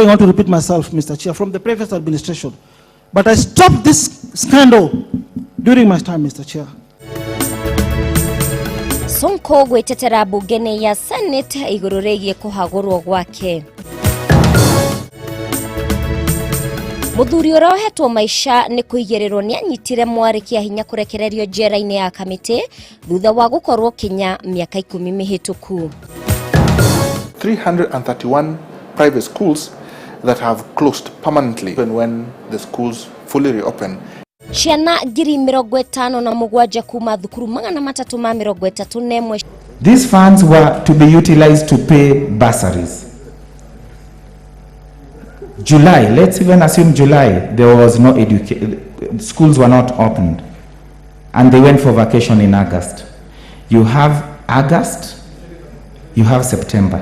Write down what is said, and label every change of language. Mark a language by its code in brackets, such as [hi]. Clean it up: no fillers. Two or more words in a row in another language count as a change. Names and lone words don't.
[en] I want to repeat myself, Mr. Chair, from the previous administration. But I stopped this scandal during my time, Mr. Chair. [ki] Sonko gwetetera bungeni ya Senate iguru rigie kuhagurwo gwake. Muthuri urohetwo maisha ni kuigererirwo ni anyitire mwarikia hinya kurekererio njera-ini ya Kamete thutha wa gukorwo kinya miaka 10 mihituku. [en] 331 private schools that have closed permanently when the schools fully reopen. [ki] Ciana ngiri 57 kuma thukuru 331. [en] These funds were to be utilized to pay bursaries. July, let's even assume July, there was no schools were not opened. And they went for vacation in August. You have August, you have September.